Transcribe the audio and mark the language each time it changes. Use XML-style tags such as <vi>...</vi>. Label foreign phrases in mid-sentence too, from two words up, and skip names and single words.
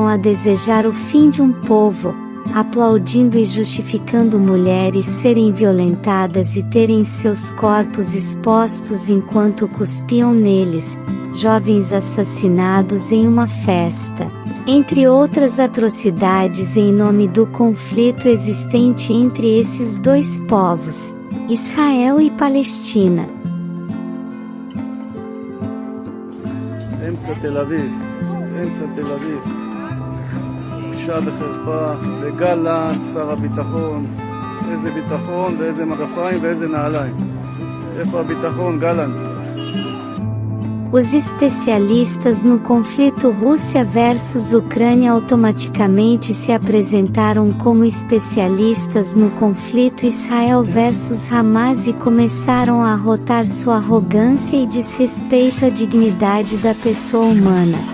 <pt>a desejar o fim de um povo, aplaudindo e justificando mulheres serem violentadas e terem seus corpos expostos enquanto cuspiam neles, jovens assassinados em uma festa, entre outras atrocidades em nome do conflito existente entre esses dois povos, Israel e Palestina.</pt> <he>אמצע תל אביב. בושה וחרפה, לגלנט, שר הביטחון, איזה ביטחון ואיזה מגפיים ואיזה נעליים. איפה הביטחון, גלנט?</he> <pt>Os especialistas no conflito Rússia versus Ucrânia automaticamente se apresentaram como especialistas no conflito Israel versus Hamas e começaram a arrotar sua arrogância e desrespeito à dignidade da pessoa humana.</pt>